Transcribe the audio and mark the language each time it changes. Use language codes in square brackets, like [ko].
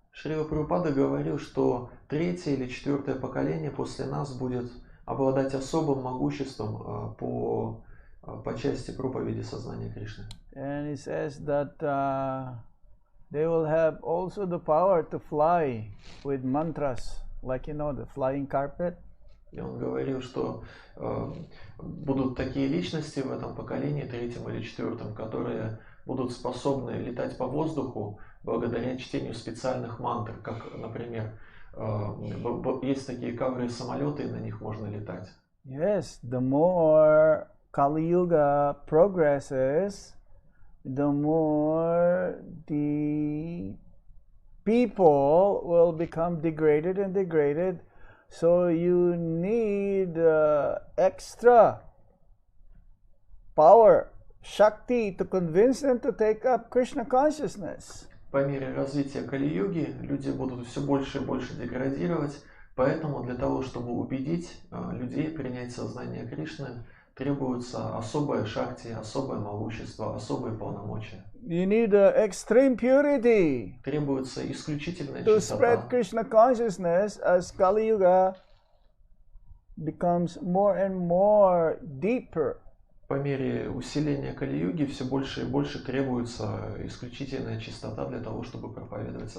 [ru] Шрила Прабхупада говорил, что третье или четвертое поколение после нас будет обладать особым могуществом по части проповеди сознания Кришны. [en] And he says that they will have also the power to fly with mantras, like the flying carpet. [ru] И он говорил, что будут такие личности в этом поколении, третьем или четвертом, которые будут способны летать по воздуху благодаря чтению специальных мантр, как, например, Есть такие ковры-самолеты, и на них можно летать. [en] Yes, the more Kali Yuga progresses, the more the people will become degraded and degraded. So you need extra power, Shakti, to convince them to take up Krishna consciousness. [ru] По мере развития Кали-юги люди будут все больше и больше деградировать, поэтому для того, чтобы убедить людей принять сознание Кришны, требуется особая шакти, особое могущество, особые полномочия. [en] You need extreme purity [ru] Требуется исключительная [en] to spread [ru] чистота, [en] Krishna consciousness as Kali Yuga becomes more and more deeper. [ru] По мере усиления Кали-юги все больше и больше требуется исключительная чистота для того, чтобы проповедовать